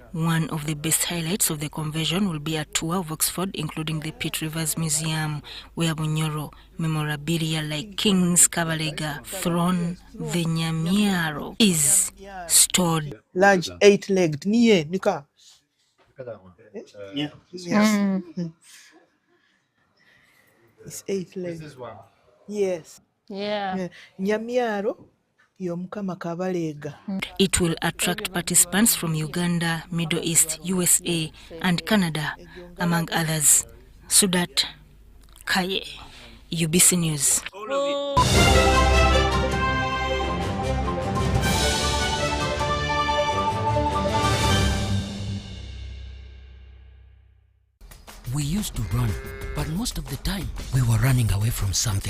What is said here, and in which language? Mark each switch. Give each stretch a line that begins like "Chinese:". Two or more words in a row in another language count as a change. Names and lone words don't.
English: One of the best highlights of the convention will be a tour of Oxford, including the Pitt Rivers Museum, where Bunyoro memorabilia like King's Kabalega throne, the Nyamiaro, is stored. Large 8-legged, nika. Yeah. It's 8-legged. This is one. Yes. Yeah.
Nyoro: Nyamiaro yomukama kabalega.
English: It will attract participants from Uganda, Middle East, USA, and Canada, among others. Sudat Kaye, UBC News. We used to run, but most of the time we were running away from something.